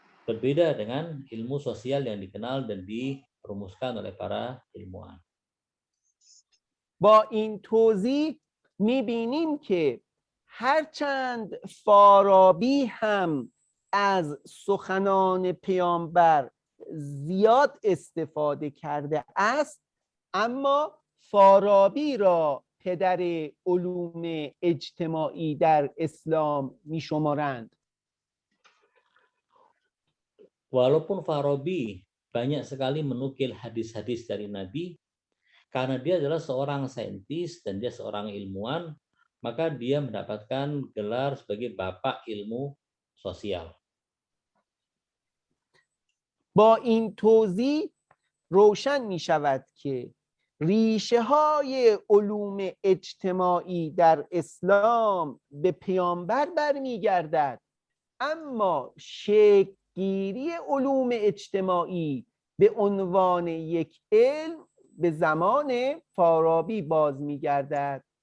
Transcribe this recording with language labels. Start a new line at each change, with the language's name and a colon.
Indonesian: Berbeda dengan ilmu sosial yang dikenal dan dirumuskan oleh para ilmuwan.
Persian: با این توضیح می‌بینیم که هرچند فارابی هم از سخنان پیامبر زیاد استفاده کرده است، اما فارابی را پدر علوم اجتماعی در اسلام می‌شمارند.
Indonesian: Walaupun Farabi banyak sekali menukil hadis-hadis dari Nabi, karena dia adalah seorang saintis dan dia seorang ilmuwan, maka dia mendapatkan gelar sebagai bapak ilmu sosial.
Persian: با این توضیح روشن می شود که ریشه های علوم اجتماعی در اسلام به پیامبر برمیگردد، اما شکل‌گیری علوم اجتماعی به عنوان یک علم به زمان فارابی باز میگردد.